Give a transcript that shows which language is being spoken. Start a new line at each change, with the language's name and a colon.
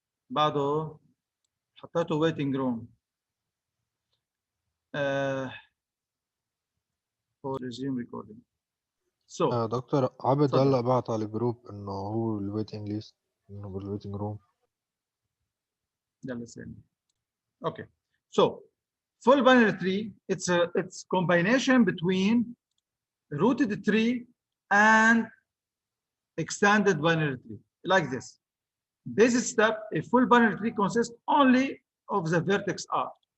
Arabic: بعده حطيته
English: waiting room for resume recording. So
Arabic: دكتور عبد اتفضل. هلا بعت على الجروب انه هو الويتنج ليست انه بالويتنج روم. يلا سلام.
English: Okay, so full binary tree, it's combination between rooted tree and extended binary tree, like this. Basic step, a full binary tree consists only of the vertex R.